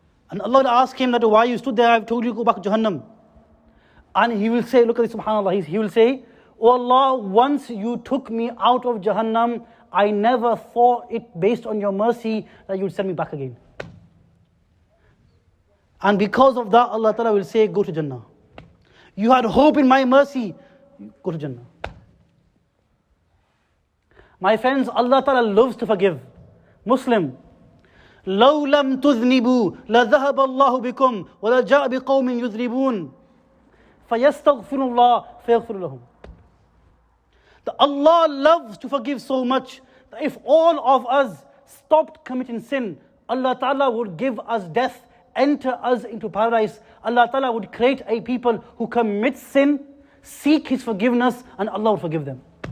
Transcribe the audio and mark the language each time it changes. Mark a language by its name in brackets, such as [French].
[English] And Allah will ask him that, "Why you stood there? I've told you to go back to Jahannam." And he will say, look at this, subhanAllah, he will say, "Oh Allah, once you took me out of Jahannam, I never thought it based on your mercy that you would send me back again. And because of that, Allah Ta'ala will say, go to Jannah. You had hope in my mercy, go to Jannah." My friends, Allah Ta'ala loves to forgive. [Arabic] Muslim, لو لم تذنبوا لذهب الله بكم ولجاء بقوم يذنبون فيستغفر الله فيغفر لهم. [English] That Allah loves to forgive so much that if all of us stopped committing sin, Allah Ta'ala would give us death, enter us into paradise. Allah Ta'ala would create a people who commit sin, seek His forgiveness, and Allah would forgive them.